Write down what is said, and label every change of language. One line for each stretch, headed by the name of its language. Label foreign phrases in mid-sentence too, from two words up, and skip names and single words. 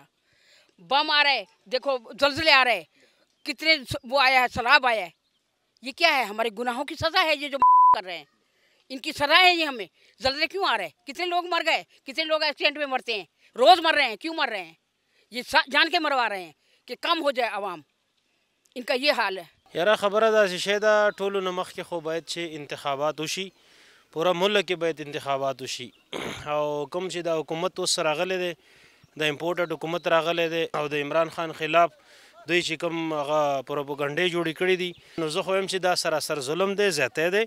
Urdu: بم آ رہے، دیکھو زلزلے آ رہے، کتنے وہ آیا ہے، سیلاب آیا ہے. یہ کیا ہے? ہمارے گناہوں کی سزا ہے یہ جو کر رہے ہیں، ان کی سزا ہے یہ ہمیں. زلزلے کیوں آ رہے ہیں? کتنے لوگ مر گئے، کتنے لوگ ایکسیڈنٹ میں مرتے ہیں، روز مر رہے ہیں. کیوں مر رہے ہیں? یہ جان کے مروا رہے ہیں کہ کم ہو جائے عوام. ان کا یہ حال ہے.
Pashto: یاره خبره داسې شی ده، ټولو نه مخکې خو باید چې انتخابات وشي، پوره ملک کې باید انتخابات وشي. او کوم چې د حکومت اوس راغلی دی، د امپورټډ حکومت راغلی دی او د عمران خان خلاف دوی چې کوم هغه پروپاګنډې جوړې کړي دي، نو زه خو وایم چې دا سراسر ظلم دی، زیاتی دی.